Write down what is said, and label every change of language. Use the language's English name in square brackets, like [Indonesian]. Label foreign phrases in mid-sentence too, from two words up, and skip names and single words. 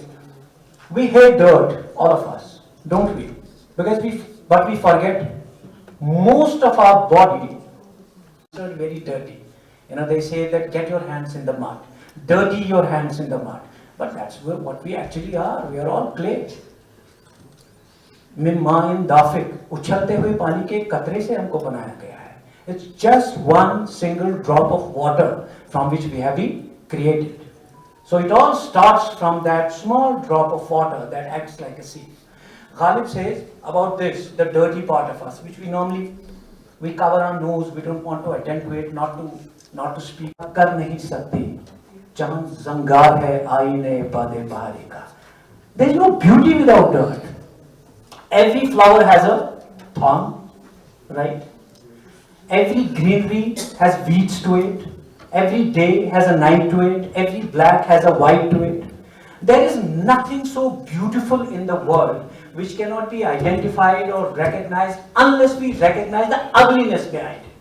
[English] We hate dirt, all of us, don't we? But we forget most of our body is very dirty. You know, they say that get your hands in the mud, dirty your hands in the mud. But that's what we actually are. We are all clay. [Arabic] مِن مَّاءٍ دَافِقٍ, [Urdu] اچھلتے ہوئے پانی کے قطرے سے ہم کو بنایا گیا ہے. [English] It's just one single drop of water from which we have been created. So it all starts from that small drop of water that acts like a seed. Ghalib says about this, the dirty part of us, which we cover our nose, we don't want to attend to it, not to speak. [Urdu] کر نہیں سکتی، جہاں زنگار ہے آئینے بادِ بہاری کا. [English] There is no beauty without dirt. Every flower has a thorn, right? Every greenery has weeds to it. Every day has a night to it. Every black has a white to it. There is nothing so beautiful in the world which cannot be identified or recognized unless we recognize the ugliness behind it.